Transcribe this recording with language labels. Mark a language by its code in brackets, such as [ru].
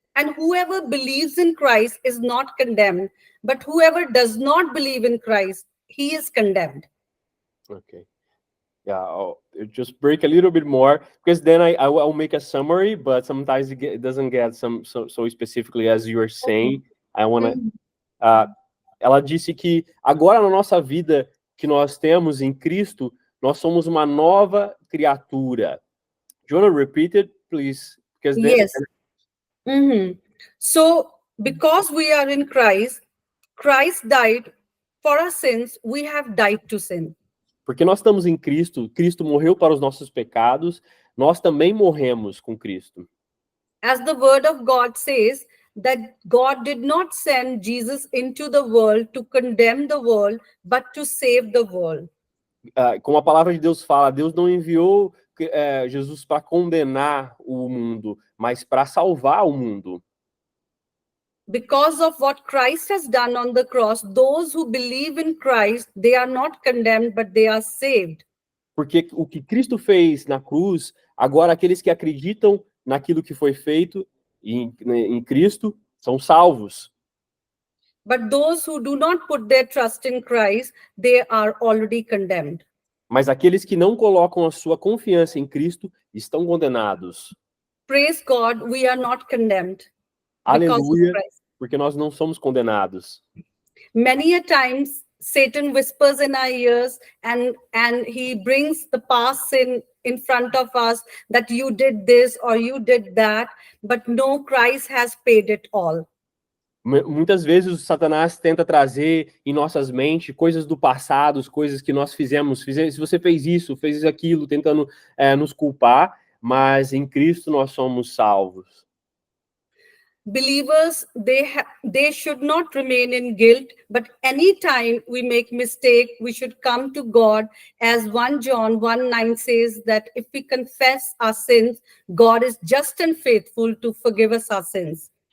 [en] And whoever believes in Christ is not condemned, but whoever does not believe in Christ, he is condemned. Okay. Yeah, I'll just break a little bit more, because then I'll make a summary, but sometimes it doesn't get so specifically as you are saying. I want to... [pt] ela disse que agora na nossa vida que nós temos em Cristo, nós somos uma nova criatura. [en] Do you want to repeat it, please? Because Yes. So, because we are in Christ, Christ died for our sins, we have died to sin. [pt] Porque nós estamos em Cristo, Cristo morreu para os nossos pecados, nós também morremos com Cristo. [en] As the word of God says, that God did not send Jesus into the world to condemn the world, but to save the world. [pt] Como a palavra de Deus fala, Deus não enviou Jesus para condenar o mundo, mas para salvar o mundo. [en] Because of what Christ has done on the cross, those who believe in Christ, they are not condemned, but they are saved. [pt] Porque o que Cristo fez na cruz, agora aqueles que acreditam naquilo que foi feito em Cristo são salvos. [en] But those who do not put their trust in Christ, they are already condemned. [pt] Mas aqueles que não colocam a sua confiança em Cristo estão condenados. [en] Praise God, we are not condemned. [pt] Aleluia, porque nós não somos condenados. [en] Many a times Satan whispers in our ears and he brings the past sin in front of us, that you did this or you did that, but no, Christ has paid it all. [pt] Muitas vezes o Satanás tenta trazer em nossas mentes coisas do passado, coisas que nós fizemos. Se você fez isso, fez aquilo, tentando nos culpar, mas em Cristo nós somos salvos. [en] Believers, they should not remain in guilt, but anytime we make mistake, we should come to God, as 1 John 1:9 says, that if we confess our sins, God is just and faithful to forgive us our sins.